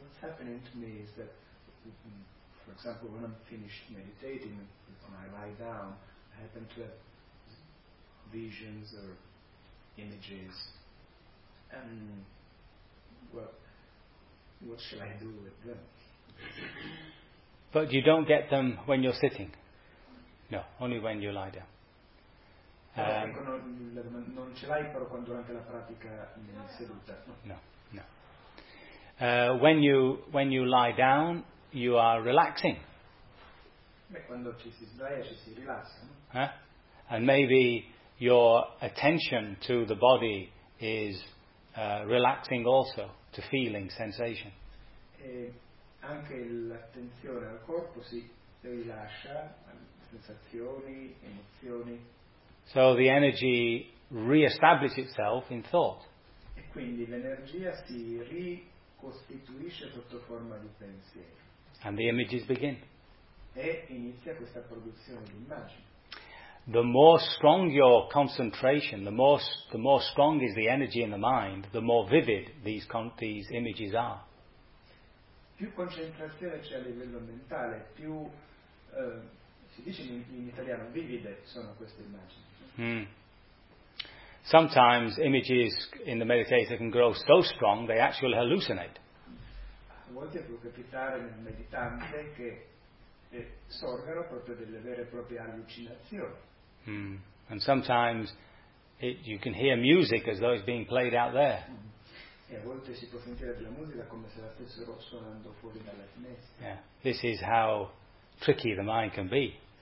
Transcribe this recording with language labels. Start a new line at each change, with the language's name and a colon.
English: What's happening to me is that, for example, when I'm finished meditating, when I lie down, I happen to have visions or images. And, well, what shall I do with them? But you don't get them when you're sitting? No, only when you lie down.
Italian: Non ce l'hai però quando durante la pratica in seduta.
English: No, no. When you lie down, you are relaxing.
Italian: Beh, quando ci si sdraia, ci si rilassa, no? Eh?
English: And maybe your attention to the body is relaxing also, to feeling, sensation.
Italian: E anche l'attenzione al corpo si rilascia, sensazioni, emozioni.
English: So the energy re-establishes itself in thought.
Italian: E quindi l'energia si ricostituisce sotto forma di pensiero.
English: And the images begin.
Italian: E inizia questa produzione di immagini.
English: The more strong your concentration, the more strong is the energy in the mind, the more vivid these images are.
Italian: Più concentrazione c'è a livello mentale, più si dice in italiano vivide sono queste immagini. Mm.
English: Sometimes images in the meditator can grow so strong they actually hallucinate.
Italian: A volte può capitare nel meditante che sorgano proprio delle vere e proprie allucinazioni. Mm.
English: And sometimes you can hear music as though it's being played out there. Mm.
Italian: E a volte si può sentire della musica come se la stessero suonando fuori dalla finestra.
English: Yeah. This is how tricky the mind can be.